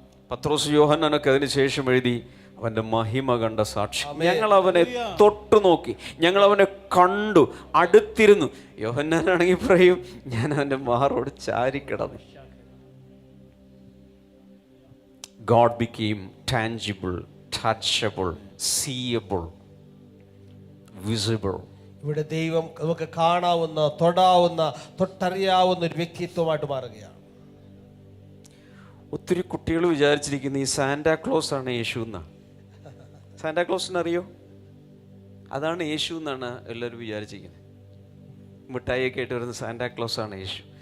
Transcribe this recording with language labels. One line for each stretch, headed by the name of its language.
Malayalam: പത്രോസ് യോഹന്നാനൊക്കെ അതിന് ശേഷം എഴുതി അവൻ്റെ മഹിമ കണ്ട സാക്ഷി. ഞങ്ങൾ അവനെ തൊട്ടു നോക്കി, ഞങ്ങൾ അവനെ കണ്ടു, അടുത്തിരുന്നു. യോഹന്നാനാണെങ്കിൽ പറയും, ഞാൻ അവൻ്റെ മാറോട് ചാരിക്കിടന്നു.
English: God became tangible, touchable, seeable, visible.
Malayalam: ഇവിടെ ദൈവം നമുക്ക് കാണാവുന്ന, തൊടാവുന്ന, തൊട്ടറിയാവുന്ന ഒരു വ്യക്തിത്വമായിട്ട് മാറുകയാണ്. ഒത്തിരി കുട്ടികൾ വിചാരിച്ചിരിക്കുന്ന ഈ സാന്റാക്ലോസ് ആണ് യേശു എന്നാണ്. സാന്റാക്ലോസിന് അറിയോ? അതാണ് യേശു എന്നാണ് എല്ലാവരും വിചാരിച്ചിരിക്കുന്നത്. മിഠായിയൊക്കെ ആയിട്ട് വരുന്ന സാന്റാക്ലോസ് ആണ് യേശു.